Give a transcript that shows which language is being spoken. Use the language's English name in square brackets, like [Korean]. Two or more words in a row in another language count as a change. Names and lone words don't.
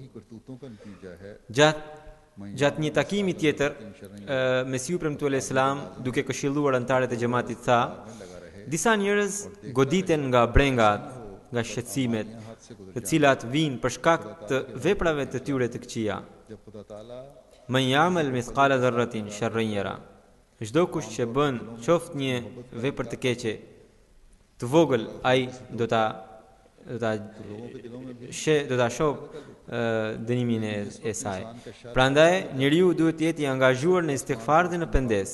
[Albanian] Gjatë një takimi tjetër, Mesiu premtuar Islam, duke këshilluar anëtarët e xhamatit tha, disa njerëz goditen nga brengat, nga shqetësimet, të cilat vijnë për shkak të veprave të tyre të këqija. [Arabic] من يعمل مثقال ذرة شرا يره. [Albanian] Çdo kush që bën qoftë një vepër të keqe, të vogël, ai do ta shoh dënimin e saj. Prandaj njeriu duhet të jetë i angazhuar në istighfar dhe në pendes.